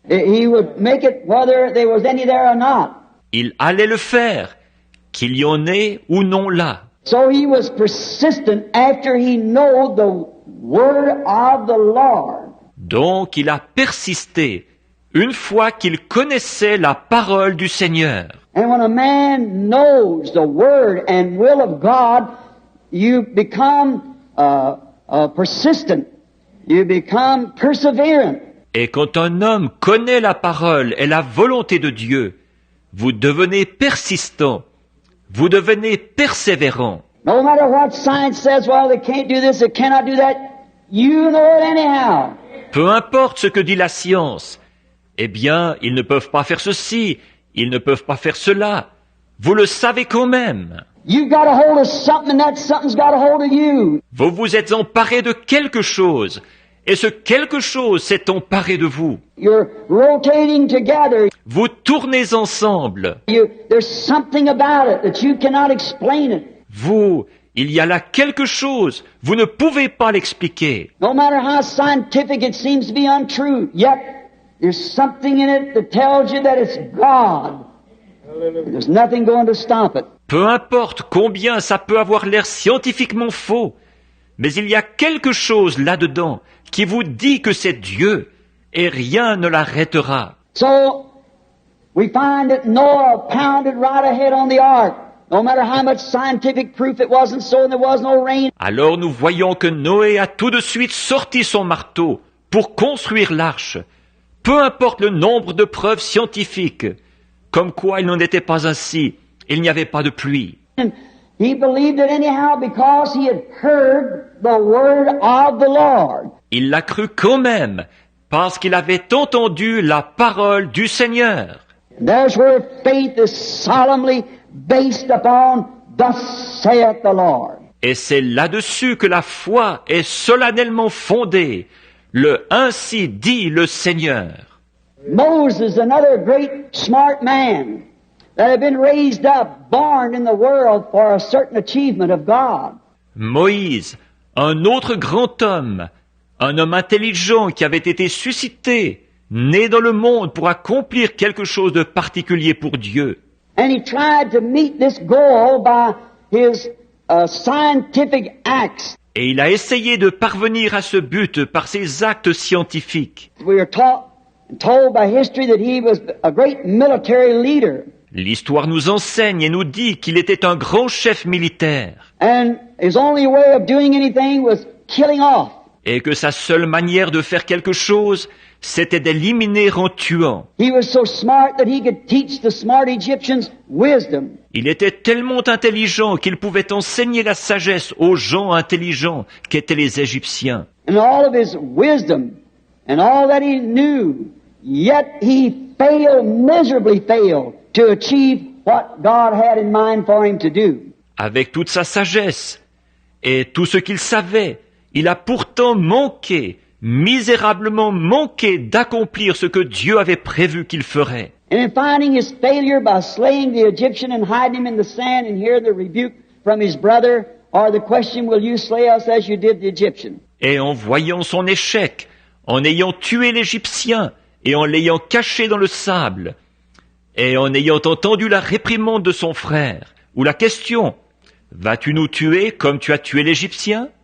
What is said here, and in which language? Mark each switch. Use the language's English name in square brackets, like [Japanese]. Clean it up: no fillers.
[English] He would make it whether there was any there or not. [French] Il allait le faire, qu'il y en ait ou non là. [English] So he was persistent after he knew the word of the Lord. [French] Donc il a persisté, une fois qu'il connaissait la parole du Seigneur. [English] And when a man knows the word and will of God, you become persistent. You become perseverant. [French] Et quand un homme connaît la parole et la volonté de Dieu, vous devenez persistant, vous devenez persévérant. [English] No matter what science says, well, they can't do this, they cannot do that, you know it anyhow. [French] Peu importe ce que dit la science, eh bien, ils ne peuvent pas faire ceci, ils ne peuvent pas faire cela. Vous le savez quand même. [English] You got a hold of something and that something's got a hold of you. [French] Vous vous êtes emparé de quelque chose, et ce quelque chose s'est emparé de vous. [English] You're rotating together. [French] Vous tournez ensemble. [English] There's something about it that you cannot explain it. [French] Vous, il y a là quelque chose, vous ne pouvez pas l'expliquer. [English] No matter how scientific it seems to be untrue, yet there's something in it that tells you that it's God. There's nothing going to stop it. [French] Peu importe combien ça peut avoir l'air scientifiquement faux, mais il y a quelque chose là-dedans qui vous dit que c'est Dieu, et rien ne l'arrêtera. [English] So, we find that Noah pounded right ahead on the ark. No matter how much scientific proof it wasn't so and there was no rain. [French] Alors nous voyons que Noé a tout de suite sorti son marteau pour construire l'arche. Peu importe le nombre de preuves scientifiques, comme quoi il n'en était pas ainsi, il n'y avait pas de pluie. [English] And he believed it anyhow because he had heard the word of the Lord. [French] Il l'a cru quand même, parce qu'il avait entendu la parole du Seigneur. [English] And there's where faith is solemnly based upon thus saith the Lord. [French] Et c'est là-dessus que la foi est solennellement fondée. Le ainsi dit le Seigneur. [English] Moses, another great smart man that had been raised up, born in the world for a certain achievement of God. [French] Moïse, un autre grand homme, un homme intelligent qui avait été suscité, né dans le monde pour accomplir quelque chose de particulier pour Dieu. [English] And he tried to meet this goal by his scientific acts. [French] Et il a essayé de parvenir à ce but par ses actes scientifiques. [English] We are taught and told by history that he was a great military leader. [French] L'histoire nous enseigne et nous dit qu'il était un grand chef militaire. [English] And his only way of doing anything was killing off. [French] Et que sa seule manière de faire quelque chose, c'était d'éliminer en tuant. [English] He was so smart that he could teach the smart Egyptians wisdom. [French] Il était tellement intelligent qu'il pouvait enseigner la sagesse aux gens intelligents qu'étaient les Égyptiens. [English] And all of his wisdom and all that he knew, yet he miserably failed to achieve what God had in mind for him to do. [French] Avec toute sa sagesse et tout ce qu'il savait, il a pourtant misérablement manqué d'accomplir ce que Dieu avait prévu qu'il ferait. [English] And in finding his failure by slaying the Egyptian and hiding him in the sand and hear the rebuke from his brother, or the question, will you slay us as you did the Egyptian? [French] Et en voyant son échec, en ayant tué l'Égyptien et en l'ayant caché dans le sable, et en ayant entendu la réprimande de son frère, ou la question, vas-tu nous tuer comme tu as tué l'Égyptien?